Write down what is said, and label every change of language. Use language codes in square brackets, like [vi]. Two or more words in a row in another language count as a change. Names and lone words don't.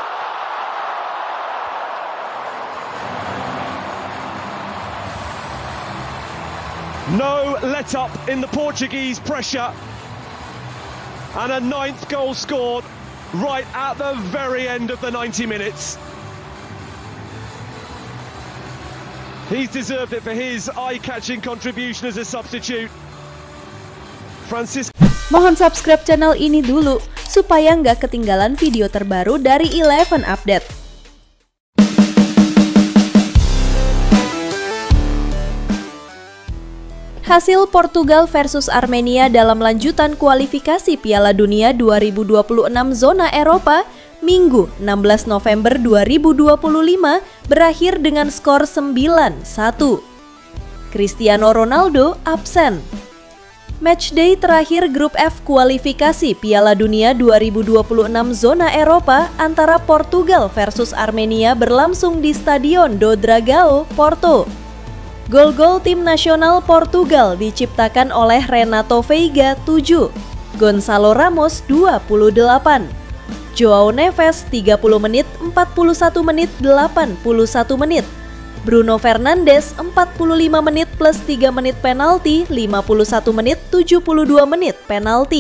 [en] No let-up in the Portuguese pressure. And a 9th goal scored right at the very end of the 90 minutes. He's deserved it for his eye-catching contribution as a substitute. [id] Mohon subscribe channel ini dulu, supaya nggak ketinggalan video terbaru dari 11 Update. Hasil Portugal versus Armenia dalam lanjutan kualifikasi Piala Dunia 2026 zona Eropa Minggu 16 November 2025 berakhir dengan skor 9-1. Cristiano Ronaldo absen. Matchday terakhir Grup F kualifikasi Piala Dunia 2026 zona Eropa antara Portugal versus Armenia berlangsung di Stadion do Dragão, Porto. Gol-gol tim nasional Portugal diciptakan oleh Renato Veiga 7, Gonçalo Ramos 28, João Neves 30 menit, 41 menit, 81 menit, Bruno Fernandes 45 menit plus 3 menit penalti, 51 menit, 72 menit penalti.